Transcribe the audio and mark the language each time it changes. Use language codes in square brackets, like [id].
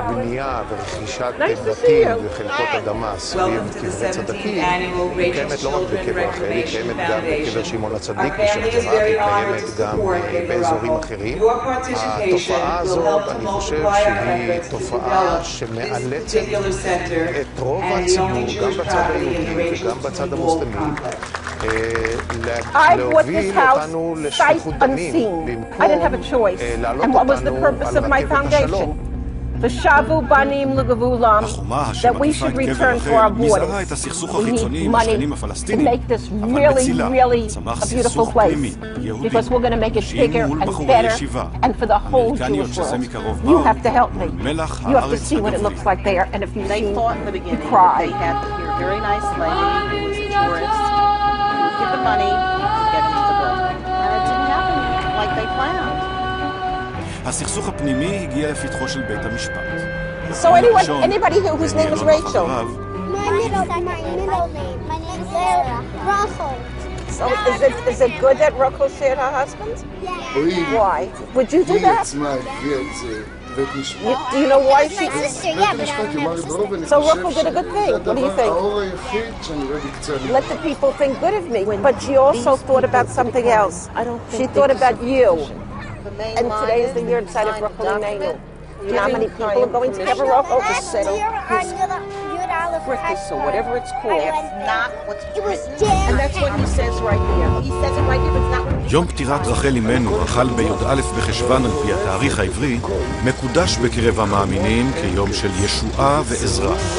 [he] בנייה ורכישת בתים וחלקות אדמה סביב קברי צדקים היא קיימת לא רק בקבר רחל, היא קיימת גם בקבר שמעון הצדיק בשייח' ג'ראח, היא קיימת גם באזורים אחרים. התופעה הזאת, אני חושב שהיא תופעה שמאלצת את רוב הציבור, גם בצד היהודי וגם בצד המוסלמי, להוביל אותנו לשפיכות דמים במקום להעלות אותנו על רכבת השלום. V'shavu banim l'gavulam, [en] that we should return to our borders. We need money to make this really, really a beautiful place, because we're going to make it bigger and better, and for the whole Jewish world. You have to help me. You have to see what it looks like there, and if you They thought in the beginning you cry. that they had here a very nice lady who was a tourist who would give the money to get into the building. And it didn't happen like they planned. [he] הסכסוך הפנימי הגיע לפתחו של בית המשפט. [en] So anybody here whose name is Rachel? My middle name. My name is Rachel. So is it good that Rachel shared her husband? Yeah. Why? Would you do that? Do you know why she My sister, yeah, but I don't have a sister. So Rachel did a good thing. What do you think? Let the people think good of me. But she also thought about something else. She thought about you. And today is the year inside of Rachel Imeinu. You know how many people are going to Kever Rachel to settle his fritters, so whatever it's called. It's not what's written. And that's what he says right here. He says it right here, but it's not what [he] יום פטירת רחל אמנו, החל בי"א בחשוון על פי התאריך העברי, מקודש בקרב המאמינים כיום של ישועה ועזרה.